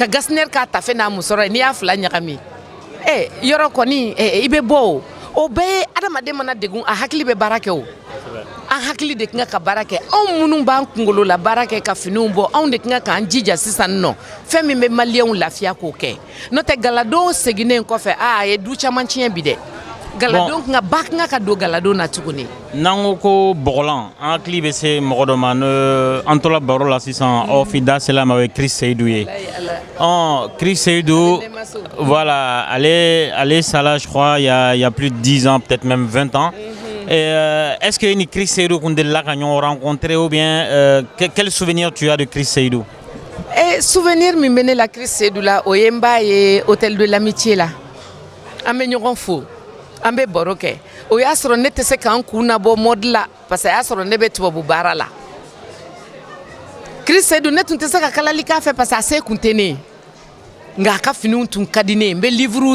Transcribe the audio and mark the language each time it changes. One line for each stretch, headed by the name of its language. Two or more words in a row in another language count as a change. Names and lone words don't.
Bambara: Gesner k'a tafe n'a musɔrɔ ye n'i y'a fila ɲagami yɔrɔ kɔni i bɛ bɔ o bɛɛ ye adamaden mana degun a hakili bɛ baara kɛ o an hakili de kan ka baara kɛ anw minnu b'an kunkolo la baara kɛ ka finiw bɔ anw de kan k'an jija sisan nɔ fɛn min bɛ maliyɛnw lafiya k'o kɛ n'o tɛ galadon seginnen kɔfɛ a ye du caman tiɲɛ bi dɛ galadon kan ka don galadon na tuguni. n'an ko bɔgɔlan an hakili bɛ se mɔgɔ dɔ ma an tola baro la sisan aw fi da sela ma o ye Chris Seydou ye Chris Seydou voilà ale sala
French: je crois il y a plus de 10 ans peut-être même 20 ans. Est-ce que
Bambara: ni Chris Seydou kun delila ka ɲɔgɔn rencontrer
French: ou bien quel souvenir tu as de Chris Seydou?
Bambara: Souvenir min bɛ ne la Chris Seydou la o ye n b'a ye hôtel de l'amitié la an bɛ ɲɔgɔn fo an bɛ baro kɛ o y'a sɔrɔ ne tɛ se k'an kun nabɔ mode la
French: parce que
Bambara: a y'a sɔrɔ ne bɛ tubabu baara la Chris Seydou ne tun tɛ se ka kalali k'a fɛ
French: parce que
Bambara: a se kun tɛ ne ye nka a ka finiw tun ka di ne ye n bɛ livre